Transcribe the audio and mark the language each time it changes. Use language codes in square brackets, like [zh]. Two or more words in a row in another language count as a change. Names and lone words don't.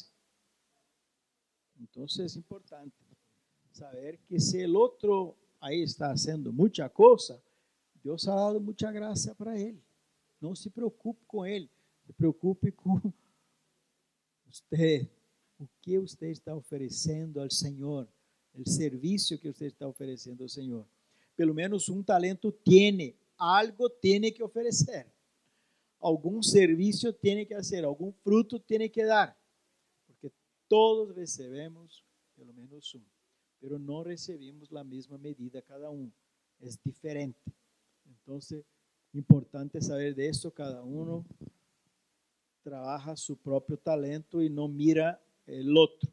[es] Entonces es importante saber que si el otro ahí está haciendo mucha cosa, Dios ha dado mucha gracia para él. No se preocupe con él, se preocupe con usted. [pt] O que você está oferecendo ao Senhor, o serviço que você está oferecendo ao Senhor. pelo menos um talento tiene, [es] algo tiene que [pt] oferecer, algum serviço [es] tiene que hacer, [pt] algum fruto [es] tiene que dar, [pt] porque todos recebemos pelo menos um, pero não recebemos a mesma medida cada um, é diferente. Então, importante saber disso, cada um trabalha seu próprio talento e não mira o outro.